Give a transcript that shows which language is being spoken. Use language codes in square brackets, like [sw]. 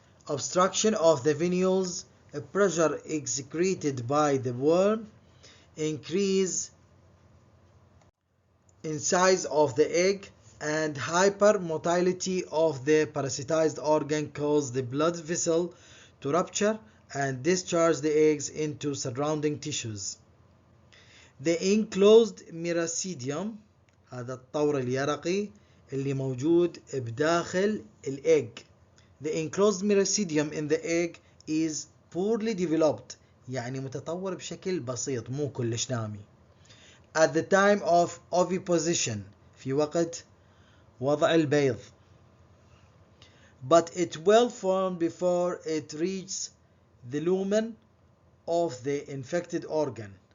[en] Obstruction of the venules, pressure excreted by the worm, increase in size of the egg, and hypermotility of the parasitized organ cause the blood vessel to rupture and discharge the eggs into surrounding tissues. The enclosed miracidium [ar] هذا الطور اليرقي اللي موجود بداخل الإيج. [en] The enclosed miracidium in the egg is poorly developed [ar] يعني متطور بشكل بسيط مو كلش نامي. [en] At the time of oviposition [ar] في وقت وضع البيض. [en] But it will form before it reaches the lumen of the infected organ.